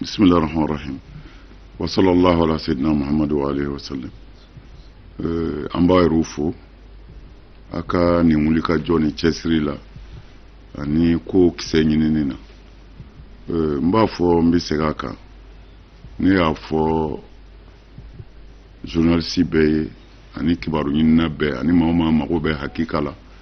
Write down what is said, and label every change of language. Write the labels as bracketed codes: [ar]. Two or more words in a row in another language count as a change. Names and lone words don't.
[ar] بسم الله الرحمن الرحيم. وصلى الله على سيدنا محمد وعلى آله وسلم. [bm] An b'a yɛrɛw fo a ka nin wulikajɔ ni cɛsiri la ani ko kisɛ ɲinini na. N b'a fɔ n bɛ segin a kan ne y'a fɔ journaliste bɛɛ ye ani kibaru ɲinina bɛɛ ani maa o maa mago bɛ hakika la.